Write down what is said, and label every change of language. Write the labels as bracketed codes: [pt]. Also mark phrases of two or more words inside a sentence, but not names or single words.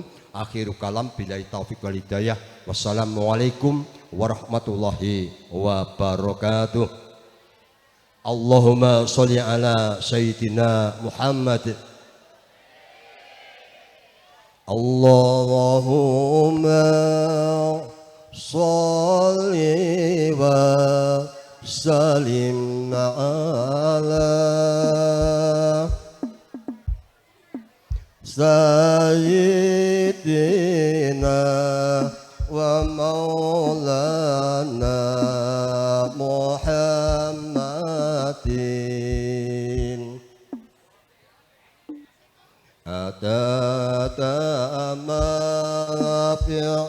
[ar] آخر كلام بالله توفيق والهداية والسلام عليكم ورحمة الله وبركاته. اللهم صل على سيدنا محمد. اللهم صل وسلم على سيدنا ومولانا محمد عدد ما في